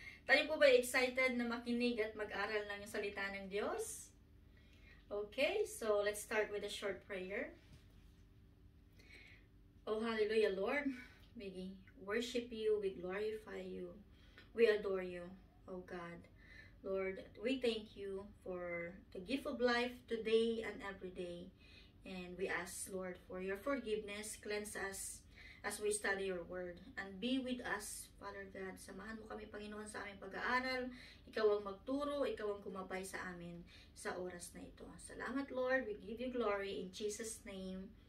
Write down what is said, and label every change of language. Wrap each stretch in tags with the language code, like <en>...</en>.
<tl>Tayo po ba excited na makinig at mag-aral ng salita ng Diyos?</tl> <en>Okay, so let's start with a short prayer. Oh, hallelujah, Lord. We worship you, we glorify you, we adore you, oh God. Lord, we thank you for the gift of life today and every day. And we ask, Lord, for your forgiveness. Cleanse us as we study your word. And be with us, Father God.</en> <tl>Samahan mo kami, Panginoon, sa aming pag-aaral. Ikaw ang magturo, ikaw ang kumabay sa amin sa oras na ito. Salamat, Lord.</tl> <en>We give you glory in Jesus' name.</en>